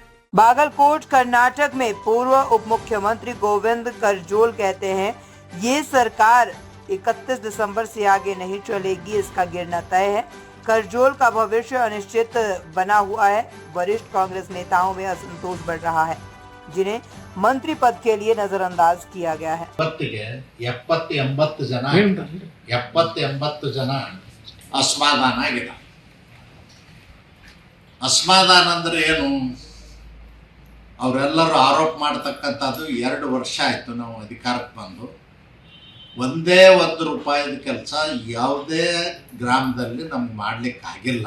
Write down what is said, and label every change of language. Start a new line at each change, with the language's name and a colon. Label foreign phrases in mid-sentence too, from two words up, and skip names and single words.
Hindi: बागलकोट कर्नाटक में पूर्व उप मुख्यमंत्री गोविंद करजोल कहते हैं, ये सरकार 31 दिसंबर से आगे नहीं चलेगी, इसका गिरना तय है। करजोल का भविष्य अनिश्चित बना हुआ है। वरिष्ठ कांग्रेस नेताओं में असंतोष बढ़ रहा है, जिन्हें मंत्री पद के लिए नजरअंदाज किया गया है।
Kannada: 70-80 ಜನ ಅಸಮಾಧಾನ ಆಗಿದೆ. ಅಸಮಾಧಾನ ಅಂದ್ರೆ ಏನು? ಅವರೆಲ್ಲರೂ ಆರೋಪ ಮಾಡ್ತಕ್ಕಂಥದ್ದು 2 ವರ್ಷ ಆಯಿತು ನಾವು ಅಧಿಕಾರಕ್ಕೆ ಬಂದು. ಒಂದೇ ₹1 ಕೆಲಸ ಯಾವುದೇ ಗ್ರಾಮದಲ್ಲಿ ನಮ್ಗೆ ಮಾಡಲಿಕ್ಕೆ ಆಗಿಲ್ಲ.